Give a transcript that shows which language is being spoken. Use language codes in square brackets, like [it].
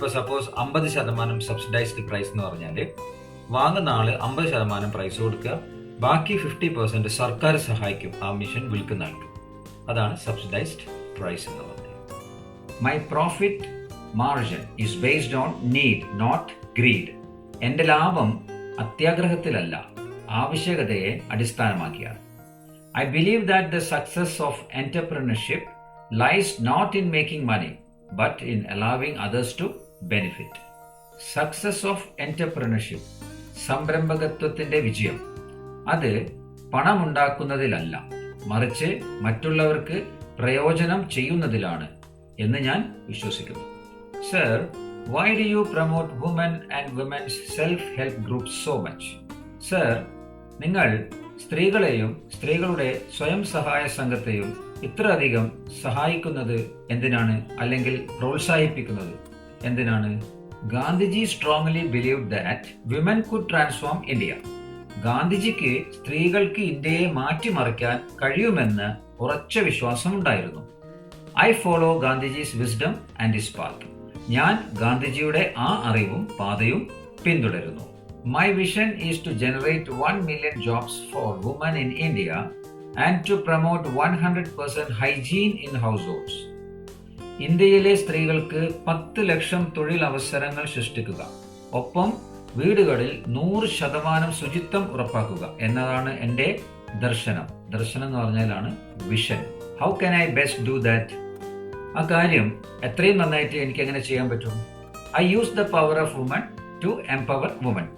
[ml] ഇപ്പൊ suppose 50% subsidised price എന്ന് പറഞ്ഞാൽ വാങ്ങുന്ന ആള് 50% പ്രൈസ് കൊടുക്കുക, ബാക്കി 50% സർക്കാർ സഹായിക്കും ആ മെഷീൻ വിൽക്കുന്ന ആൾക്ക്. അതാണ് സബ്സിഡൈസ്ഡ് പ്രൈസ് എന്ന് പറഞ്ഞത്. [en] My profit margin is based on need, not greed. [ml] എൻ്റെ ലാഭം അത്യാഗ്രഹത്തിലല്ല, ആവശ്യകതയെ അടിസ്ഥാനമാക്കിയാണ്. [en] I believe that the success of entrepreneurship lies not in making money, but in allowing others to benefit. Success of entrepreneurship, [ml] സംരംഭകത്വത്തിന്റെ വിജയം, അത് പണമുണ്ടാക്കുന്നതിലല്ല, മറിച്ച് മറ്റുള്ളവർക്ക് പ്രയോജനം ചെയ്യുന്നതിലാണ് എന്ന് ഞാൻ വിശ്വസിക്കുന്നു. [en] Sir, why do you promote women and women's self-help groups so much? [ml] Sir, നിങ്ങൾ സ്ത്രീകളെയും സ്ത്രീകളുടെ സ്വയം സഹായ സംഘത്തെയും ഇത്രയധികം സഹായിക്കുന്നത് എന്തിനാണ്, അല്ലെങ്കിൽ പ്രോത്സാഹിപ്പിക്കുന്നത് എന്തിനാണ്? [en] Gandhiji strongly believe that women could transform India. [ml] ഗാന്ധിജിക്ക് സ്ത്രീകൾക്ക് ഇന്ത്യയെ മാറ്റിമറിക്കാൻ കഴിയുമെന്ന് ഉറച്ച വിശ്വാസമുണ്ടായിരുന്നു. [en] I follow Gandhiji's wisdom and his path. [ml] ഞാൻ ഗാന്ധിജിയുടെ ആ അറിവും പാതയും പിന്തുടരുന്നു. [en] My vision is to generate 1 million jobs for women in India and to promote 100% hygiene in households. [ml] ഇന്ത്യയിലെ സ്ത്രീകൾക്ക് 10 ലക്ഷം തൊഴിലവസരങ്ങൾ സൃഷ്ടിക്കുക, ഒപ്പം വീടുകളിൽ 100% ശുചിത്വം ഉറപ്പാക്കുക എന്നതാണ് എൻ്റെ ദർശനം. ദർശനം എന്ന് പറഞ്ഞാലാണ് vision. [en] How can I best do that? [ml] ആ കാര്യം എത്രയും നന്നായിട്ട് എനിക്ക് എങ്ങനെ ചെയ്യാൻ പറ്റും? [en] I use the power of woman to empower woman.